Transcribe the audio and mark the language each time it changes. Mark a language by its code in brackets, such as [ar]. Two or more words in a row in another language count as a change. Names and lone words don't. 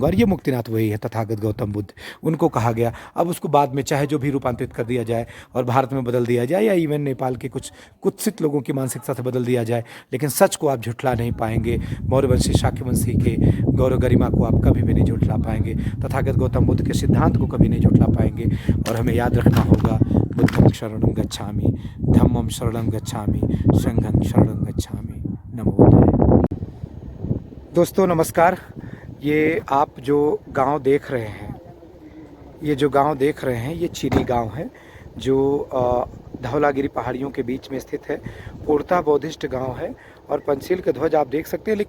[hi] और ये मुक्तिनाथ वही है, तथागत गौतम बुद्ध उनको कहा गया। अब उसको बाद में चाहे जो भी रूपांतरित कर दिया जाए और भारत में बदल दिया जाए, या इवन नेपाल के कुछ कुत्सित लोगों की मानसिकता से बदल दिया जाए, लेकिन सच को आप झुठला नहीं पाएंगे। मौर्यवंशी शाक्यवंशी के गौरव गरिमा को आप कभी भी नहीं झुठला पाएंगे। तथागत गौतम बुद्ध के सिद्धांत को कभी नहीं झुठला पाएंगे। और हमें याद रखना होगा, [pi] बुद्धं शरणं गच्छामि, धम्मं शरणं गच्छामि, संघं शरणं गच्छामि, नमो बुद्धाय। [hi] दोस्तों नमस्कार। ये आप जो गांव देख रहे हैं, ये जो गांव देख रहे हैं ये चीनी गांव है, जो धौलागिरी पहाड़ियों के बीच में स्थित है। पोर्ता बौद्धिस्ट गांव है और पंचशील के ध्वज आप देख सकते हैं।